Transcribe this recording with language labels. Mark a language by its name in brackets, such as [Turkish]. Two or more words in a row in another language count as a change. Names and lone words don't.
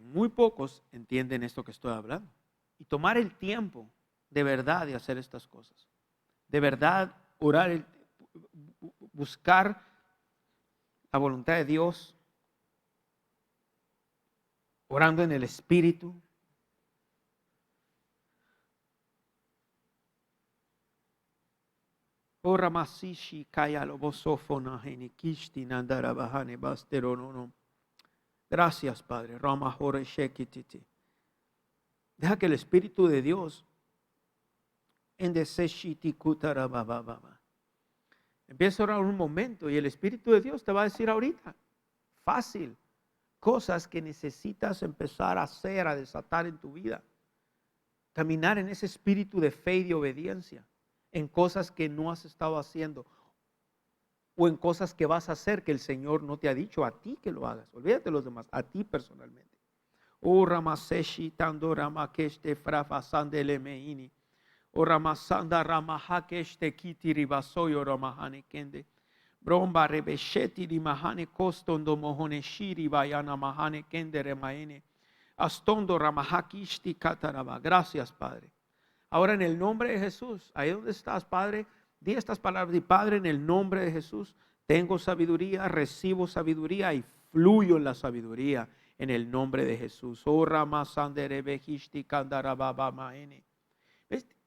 [Spanish] Muy pocos entienden esto que estoy hablando. Y tomar el tiempo de verdad de hacer estas cosas. De verdad orar, buscar la voluntad de Dios. Orando en el Espíritu. Ora masishi kaya lobosofona henikishti nandara bahane basteronono. Gracias, Padre. Deja que el Espíritu de Dios empieza a orar un momento y el Espíritu de Dios te va a decir ahorita, fácil, cosas que necesitas empezar a hacer, a desatar en tu vida. Caminar en ese espíritu de fe y de obediencia, en cosas que no has estado haciendo. O en cosas que vas a hacer que el Señor no te ha dicho a ti que lo hagas. Olvídate de los demás, a ti personalmente. O ramaseshi tando ramakeste frafasandele meini. O ramasanda ramahakeste kitiri basoyo ramahane kende. Bromba rebesheti di mahane kostondo mohone shiri bayana mahane kende remaene. Astondo ramahakishti kataraba. Gracias, Padre. Ahora en el nombre de Jesús, ahí donde estás, Padre, di estas palabras, di Padre, en el nombre de Jesús, tengo sabiduría, recibo sabiduría y fluyo en la sabiduría en el nombre de Jesús. Oh, ¿ves?